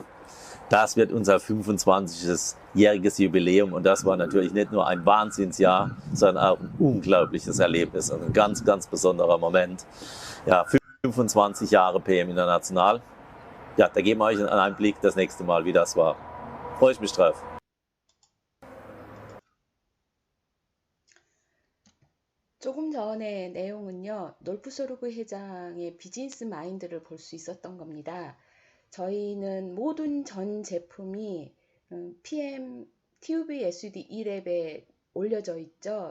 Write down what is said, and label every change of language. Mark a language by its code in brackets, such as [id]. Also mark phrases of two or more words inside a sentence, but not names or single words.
[de] Das wird unser 25-jähriges Jubiläum und das war natürlich nicht nur ein Wahnsinnsjahr, sondern auch ein unglaubliches Erlebnis und ein ganz, ganz besonderer Moment. Ja, 25 Jahre PM International. Ja, da geben wir euch einen Einblick das nächste Mal, wie das war. Freue ich mich drauf. [ko] 조금 전의 내용은요, 놀프소르그 회장의 비즈니스 마인드를 볼 수 있었던 겁니다. 저희는 모든 전 제품이 PM TUV SUD E랩에 올려져 있죠.